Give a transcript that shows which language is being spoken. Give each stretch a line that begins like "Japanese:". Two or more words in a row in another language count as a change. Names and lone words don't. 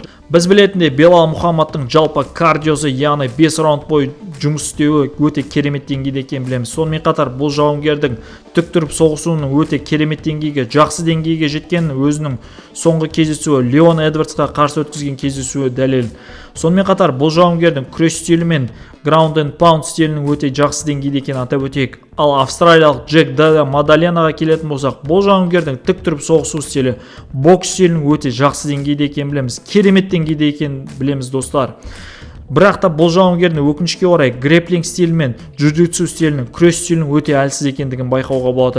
Kazakh: Біз білетіндей Белал Мұхаммадтың жалпы кардиосы, яғни 5 раунд бойы жұмыс істеуі өте керемет деңгейде екенін білеміз. Сонымен қатар бұл жауынгердің тік тұрып соғысуының өте керемет деңгейге, жақсы деңгейге жеткенін өзінің соңғы кездесуі Леон Эдвардсқа қарсы өткізген кездесуі дәлел. Сонымен қатар бұл жауынгердің күрес стилі мен
English: ground and pound
Kazakh: стилінің өте жақсы деңгейде екенін атап өтейік. Ал австралиялық Джек Деле Мадальянаға келетін болсақ, бұл жауынгердің тік тұрып соғысу стилі, бокс стилінің өте жақсы деңгейде екенін білеміз, керемет деңгейде екенін білеміз достар. Бірақ та бұл жауынгердің өкінішке орай грэплинг стилі мен джиу-джитсу стилінің, күрес стилінің өте әлсіз екендігін байқауға болады.